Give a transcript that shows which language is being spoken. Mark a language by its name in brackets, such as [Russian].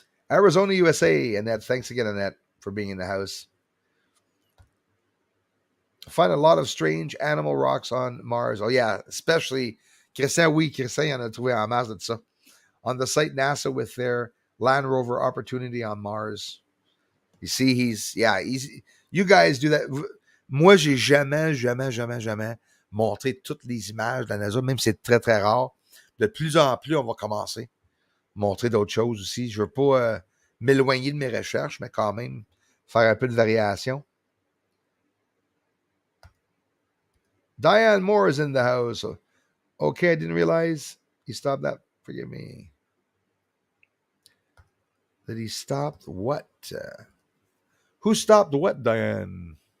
[English] Arizona, USA. Annette, thanks again, Annette, for being in the house. Find a lot of strange animal rocks on Mars. Oh, yeah, especially Christian, Christian, [French] y en a trouvé en masse de ça. [English] On the site NASA with their Land Rover Opportunity on Mars. You see, you guys do that. [French] Moi, j'ai jamais montré toutes les images de la NASA, même si c'est très, très rare. De plus en plus, on va commencer à montrer d'autres choses aussi. Je veux pas m'éloigner de mes recherches, mais quand même faire un peu de variation. [English] Diane Moore is in the house. Okay, I didn't realize he stopped that. Forgive me. That he stopped what? Who stopped what, Diane?